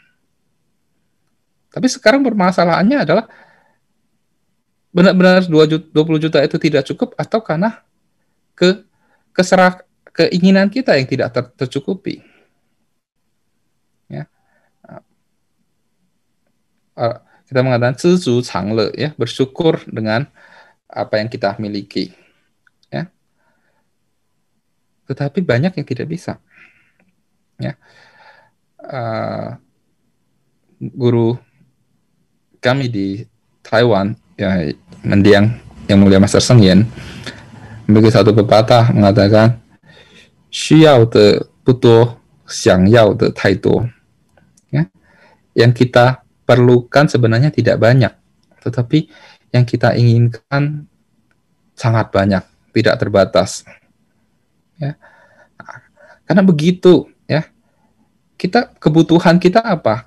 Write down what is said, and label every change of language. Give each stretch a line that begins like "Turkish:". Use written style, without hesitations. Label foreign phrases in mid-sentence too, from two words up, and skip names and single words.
Indonesian: Tapi sekarang permasalahannya adalah benar-benar 20 juta itu tidak cukup atau karena keinginan kita yang tidak tercukupi. Ya. Kita mengatakan
Chinese: 知足常乐,
Indonesian: ya, bersyukur dengan apa yang kita miliki. Ya. Tetapi banyak yang tidak bisa. Ya. Guru kami di Taiwan, ya, mendiang yang mulia Master Seng Yen, memiliki satu pepatah mengatakan
Chinese: 需要的不多，想要的太多.
Indonesian: Ya. Yang kita perlukan sebenarnya tidak banyak, tetapi yang kita inginkan sangat banyak, tidak terbatas. Ya. Karena begitu, ya. Kebutuhan kita apa?